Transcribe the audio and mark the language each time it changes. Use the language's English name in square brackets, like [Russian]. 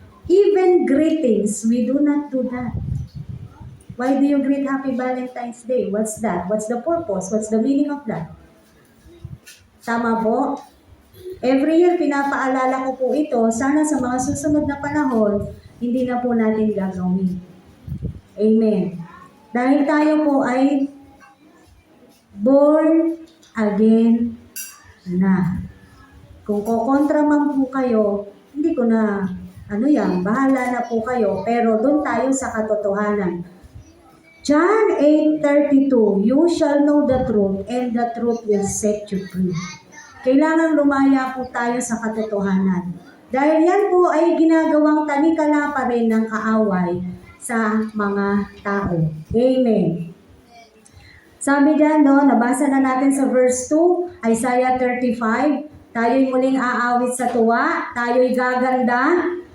[English] Even greetings, we do not do that. Why do you greet Happy Valentine's Day? What's that? What's the purpose? What's the meaning of that? [Filipino] Tama po? [English] Every year, [Filipino] pinapaalala ko po ito. Sana sa mga susunod na panahon, hindi na po natin gagawin. Amen. Dahil tayo po ay born again na. Kung kukontra man po kayo, hindi ko na, bahala na po kayo. Pero doon tayo sa katotohanan. [English] John 8:32, you shall know the truth and the truth will set you free. [Filipino] Kailangan lumaya po tayo sa katotohanan. Dahil yan po ay ginagawang tanikala pa rin ng kaaway sa mga tao. Amen. Sabi dyan, nabasa na natin sa verse 2, Isaiah 35, tayo'y muling aawit sa tuwa, tayo'y gaganda.